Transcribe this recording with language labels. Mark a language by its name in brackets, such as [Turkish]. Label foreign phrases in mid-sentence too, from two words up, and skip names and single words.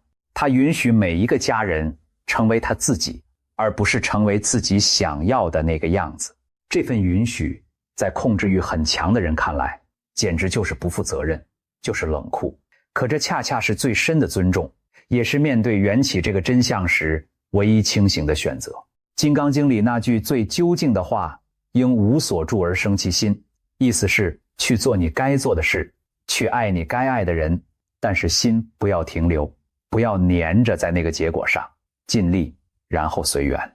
[Chinese] 他允許每一個家人成為他自己，而不是成為自己想要的那個樣子。這份允許在控制欲很強的人看來，簡直就是不負責任，就是冷酷。可這恰恰是最深的尊重，也是面對緣起這個真相時唯一清醒的選擇。《金剛經》裡那句最究竟的話，應無所住而生其心，意思是去做你該做的事，去愛你該愛的人，但是心不要停留，不要粘着在那個結果上，盡力，然後隨緣。